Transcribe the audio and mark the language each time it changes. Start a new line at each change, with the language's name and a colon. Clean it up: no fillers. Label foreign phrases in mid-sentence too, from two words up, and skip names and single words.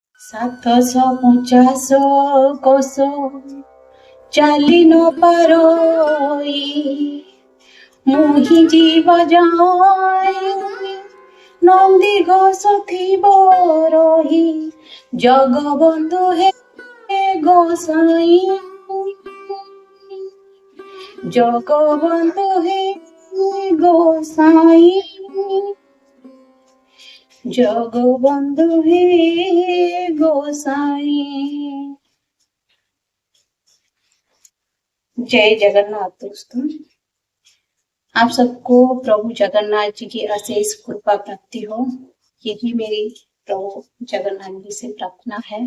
Odia: 750 କୋଶ ଚାଲି ନ ପାରଇ ମୁହିଁ ଯିବ ଯାଏ ନନ୍ଦୀ ଘୋଷ ଥିବ ରହି ଜଗବନ୍ଧୁ ହେ ଗୋସାଇଁ ଜଗବନ୍ଧୁ ହେ ଗୋସାଇଁ ଜଗବନ୍ଧୁ ହେ ଗୋସାଇଁ।
Hindi: जय जगन्नाथ दोस्तों, आप सबको प्रभु जगन्नाथ जी की अशेष कृपा प्राप्ति हो, यही मेरी प्रभु जगन्नाथ जी से प्रार्थना है।